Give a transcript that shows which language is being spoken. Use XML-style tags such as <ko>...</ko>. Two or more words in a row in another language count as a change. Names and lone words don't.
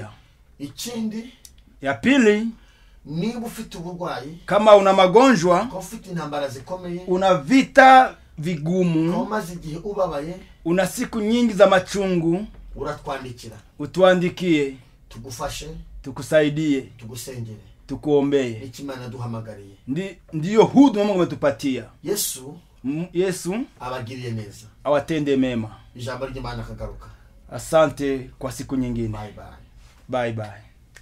<sw>Ya pili, kama una magonjwa, una vita vigumu, una siku nyingi za machungu, utuandikie tugufashe, tukusaidie, tugusengere, tukuombee. Ndiyo huduma Mungu ametupatia.</sw> <rw>Yesu abagiriye neza,</rw> <sw>awatende mema.</sw> <rw>Ijambo ry'Imana kagaruka.</rw> <sw>Asante kwa siku nyingine.</sw> <en>Bye bye. Bye bye.</en>